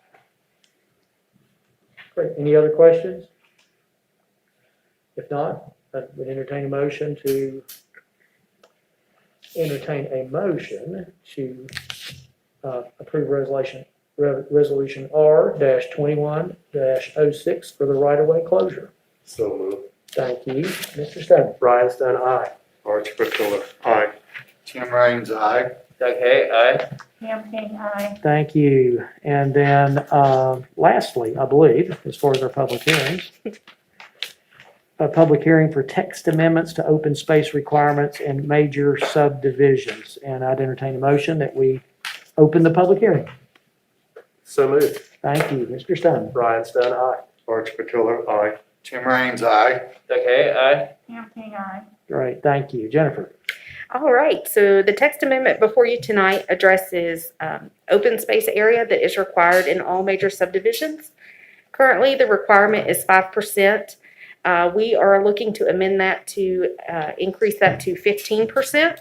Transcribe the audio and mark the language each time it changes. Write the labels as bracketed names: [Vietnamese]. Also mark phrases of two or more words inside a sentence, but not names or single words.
[English] Great, any other questions? If not, I would entertain a motion to approve resolution R-21-06 for the right-of-way closure. So moved. Thank you. Mr. Stone? Brian Stone, aye. Archie Patillo, aye. Tim Raines, aye. Doug Hay, aye. Pam King, aye. Thank you. And then lastly, I believe, as far as our public hearings, a public hearing for text amendments to open space requirements in major subdivisions. And I'd entertain a motion that we open the public hearing. So moved. Thank you. Mr. Stone? Brian Stone, aye. Archie Patillo, aye. Tim Raines, aye. Doug Hay, aye. Pam King, aye. Great, thank you. Jennifer? All right, so the text amendment before you tonight addresses open space area that is required in all major subdivisions. Currently, the requirement is 5%. We are looking to amend that to increase that to 15%.